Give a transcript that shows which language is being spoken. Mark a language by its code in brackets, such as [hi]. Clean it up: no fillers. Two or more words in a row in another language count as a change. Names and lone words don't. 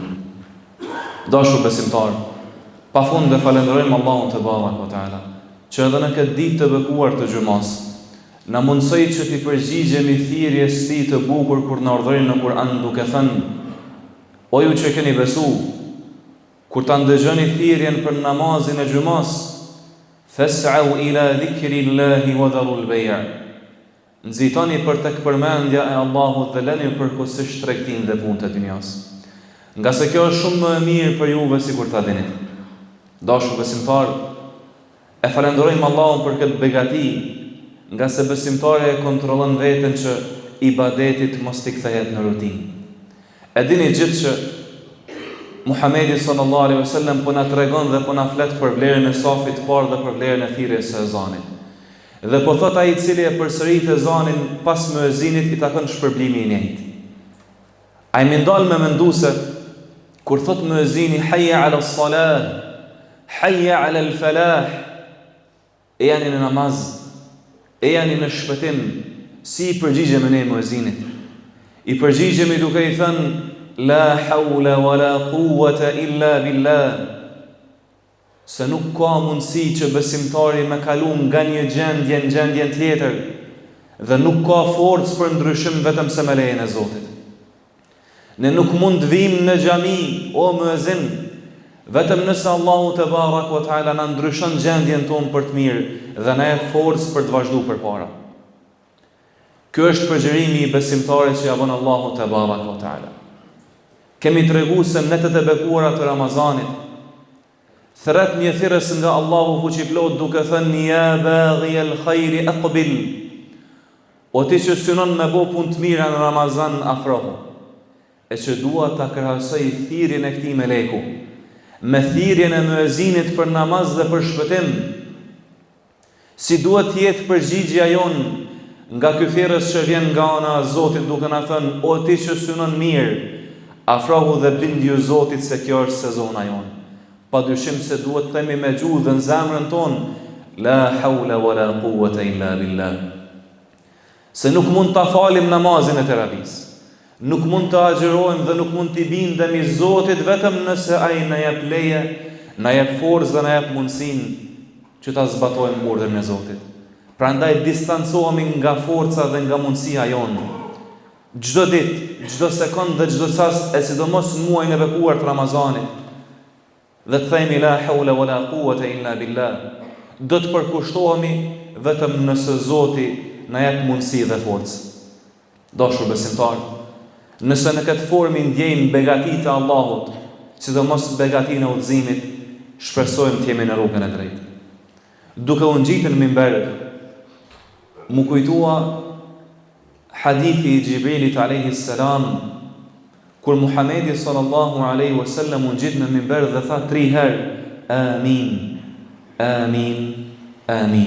[sq] Dashur besimtar, pafund dhe falenderojmë Allahun [ar] تبارك وتعالى, [sq] që edhe në këtë ditë të bekuar të xumas, na mundsoi që t'i përgjigjemi thirrjes së Tij të bukur kur na urdhëron në Kur'an duke thënë: O ju që keni besu, kur ta ndëgjoni thirrjen për namazin e xumas, [ar] فاسعوا إلى ذكر الله وذروا البيع'. [sq] Nxitoni për tek përmendja e Allahut dhe lëni përkohësisht tregtinë dhe punët e dunjas. Nga se kjo është shumë më e mirë për juve sikur ta dini. Dashur besimtar, e falenderojmë Allahun për këtë begati, nga se besimtari e kontrollon veten që ibadetit mos t'i kthehet në rutinë. E dini gjithë që Muhamedi [ar] صلى الله عليه وسلم [sq] po na tregon dhe po na flet për vlerën e safit të parë dhe për vlerën e thirrjes së ezanit. Dhe po thot ai i cili e përsërit ezanin pas muezinit i takon shpërblimi i njëjtë. Ai më ndal me mendu se kur thot muezini [ar] حي على الصلاة حي على الفلاح, [sq] e janë në namaz, e janë në shpëtim, si i përgjigjemi ne muezinit? I përgjigjemi duke i thënë [ar] لا حول ولا قوة إلا بالله, [sq] se nuk ka mundësi që besimtari me kalu nga një gjendje në gjendjen tjetër, dhe nuk ka forcë për ndryshim vetëm se me lejen e Zotit. Ne nuk mund vim në xhami, o muezin, vetëm nëse Allahu [ar] تبارك وتعالى [sq] na ndryshon gjendjen tonë për të mirë dhe na jep forcë për të vazhduar përpara. Ky është përgjërimi i besimtarit që ja bën Allahu [ar] تبارك وتعالى. [sq] Kemi treguar se në netët e bekuara të Ramazanit thret një thirrës nga Allahu fuqiplot duke thënë [ar] يا باغي الخير أقبل. [sq] O ti që synon me bo punë të mira në Ramazan, afrohu. E që dua ta krahasoj thirrjen e këtij meleku me thirrjen e muezinit për namaz dhe për shpëtim. Si duhet të jetë përgjigjja jon nga ky thirrës që vjen nga ana e Zotit duke na thënë: O ti që synon mirë, afrohu dhe bindju Zotit se kjo është sezona jon. Pa dyshim se duhet të themi me gjuhë dhe në zemrën tonë: [ar] لا حول ولا قوة إلا بالله. [sq] Se nuk mund ta falim namazin e terapisë, nuk mund të agjërojmë dhe nuk mund t'i bindemi Zotit vetëm nëse ai na jep leje, na jep forcë dhe na jep mundësinë që ta zbatojmë urdhrin e Zotit. Prandaj distancohemi nga forca dhe nga mundësia jonë. Çdo ditë, çdo sekond dhe çdo çast, e sidomos në muajin e bekuar të Ramazanit, dhe të themi [ar] لا حول ولا قوة إلا بالله, [sq] do të përkushtohemi vetëm nëse Zoti na jep mundësi dhe forcë. Dashur besimtar, nëse në këtë formë ndjejmë begatitë e Allahut, sidomos begatinë e udhëzimit, shpresojmë të jemi në rrugën e drejtë. Duke u ngjitur në minber, mu kujtua hadithi i Gjibrilit [ar] عليه السلام, [sq] kur Muhamedi [ar] صلى الله عليه وسلم [sq] u ngjit në minber dhe tha 3 herë: Amin, amin, amin.